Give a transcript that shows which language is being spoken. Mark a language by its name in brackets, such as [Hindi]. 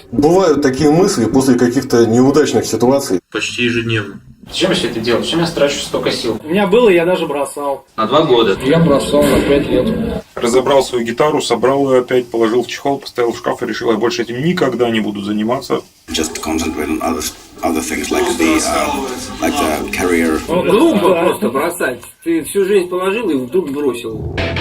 [Russian] Бывают такие мысли после каких-то неудачных ситуаций. Почти ежедневно. Зачем я все это делаю? Зачем я трачу столько сил? У меня было, я даже бросал. На 2 года. Я бросал на 5 лет. Разобрал свою гитару, собрал ее опять, положил в чехол, поставил в шкаф и решил, я больше этим никогда не буду заниматься. [English] Just concentrate on other things like the career. [Russian] Глупо просто бросать. Ты всю жизнь положил и вдруг бросил.